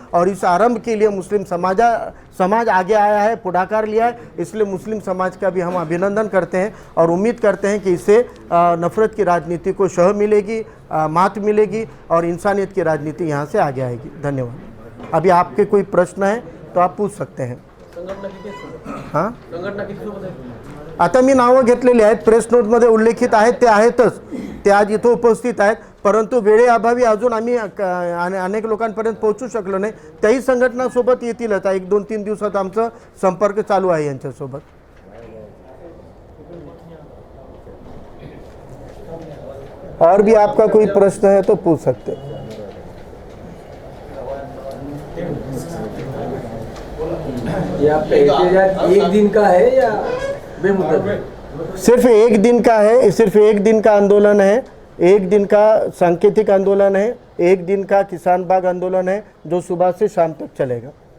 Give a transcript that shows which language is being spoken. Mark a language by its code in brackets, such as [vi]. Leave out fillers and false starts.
[hi] और इस आरंभ के लिए मुस्लिम समाज आगे आया है, पुढाकार लिया है। इसलिए मुस्लिम समाज का भी हम अभिनंदन करते हैं और उम्मीद करते हैं कि इससे नफरत की राजनीति को शह मिलेगी, मात मिलेगी और इंसानियत की राजनीति यहाँ से आगे आएगी। धन्यवाद। अभी आपके कोई प्रश्न है तो आप पूछ सकते हैं। [mr] हां, आता मी नावं घेतलेली आहेत, प्रेस नोटमध्ये उल्लेखित आहेत, ते आहेतच, ते आज इथं उपस्थित आहेत, परंतु वेळेअभावी अजून आम्ही अनेक लोकांपर्यंत पोहोचू शकलो नाही। त्याही संघटनासोबत येतीलच, 1-2-3 दिवसात आमचा संपर्क चालू आहे यांच्यासोबत। [hi] और भी आपका कोई प्रश्न है तो पूछ सकते हैं। ये आपका एहतजाज एक दिन का है या बेमुद्दत? सिर्फ एक दिन का है, सिर्फ एक दिन का आंदोलन है, एक दिन का सांकेतिक आंदोलन है, एक दिन का किसान बाग आंदोलन है जो सुबह से शाम तक चलेगा।